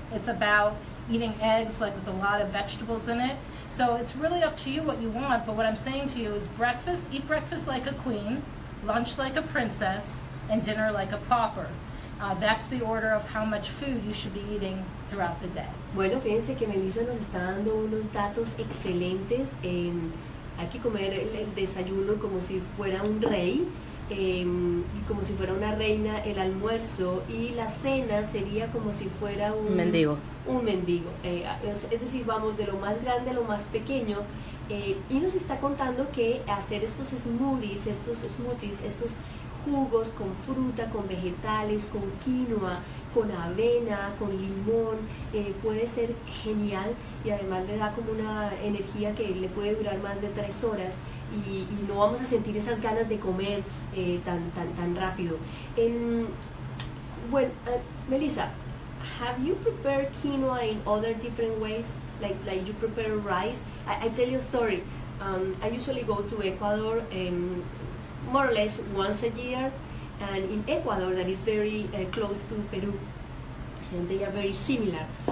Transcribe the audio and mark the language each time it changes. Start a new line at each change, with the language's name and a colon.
English: It's about eating eggs with a lot of vegetables in it. So it's really up to you what you want, but what I'm saying to you is eat breakfast like a queen, lunch like a princess, and dinner like a pauper. That's the order of how much food you should be eating throughout the day.
Spanish: Bueno, fíjense que Melissa nos está dando unos datos excelentes. Hay que comer el desayuno como si fuera un rey y como si fuera una reina, el almuerzo, y la cena sería como si fuera un mendigo. Un mendigo. Es decir, vamos de lo más grande a lo más pequeño. Y nos está contando que hacer estos smoothies, estos jugos con fruta, con vegetales, con quinoa, con avena, con limón, puede ser genial, y además le da como una energía que le puede durar más de 3 horas y no vamos a sentir esas ganas de comer tan rápido. Bueno, Melissa,
English: have you prepared quinoa in other different ways, like you prepare rice? I tell you a story. I usually go to Ecuador more or less once a year, and in Ecuador, that is very close to Peru, and they are very similar.